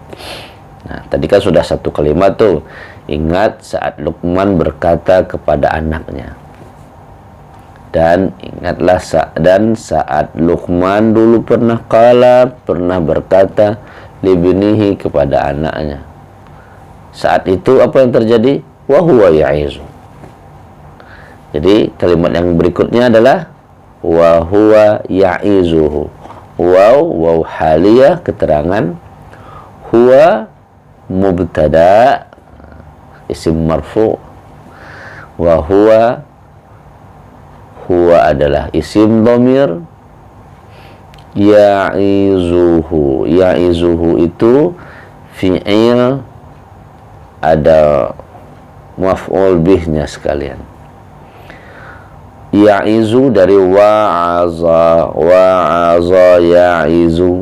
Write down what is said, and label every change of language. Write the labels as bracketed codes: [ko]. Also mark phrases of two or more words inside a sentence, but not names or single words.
[id] Nah, tadi kan sudah satu kalimat tuh. Ingat saat Luqman berkata kepada anaknya. Dan ingatlah saat Luqman dulu pernah berkata libnihi kepada anaknya. Saat itu apa yang terjadi? [ar] وهو يعظ. [id] Jadi kalimat yang berikutnya adalah [ar] وهو يعظه. واو حالية [id] keterangan, [ar] هو مبتدأ اسم مرفوع, وهو [id] adalah [ar] اسم ضمير, [id] ya'izuhu itu fi'il, ada maf'ul bihnya sekalian. Ya'izu dari [ar] وعظ يعظ.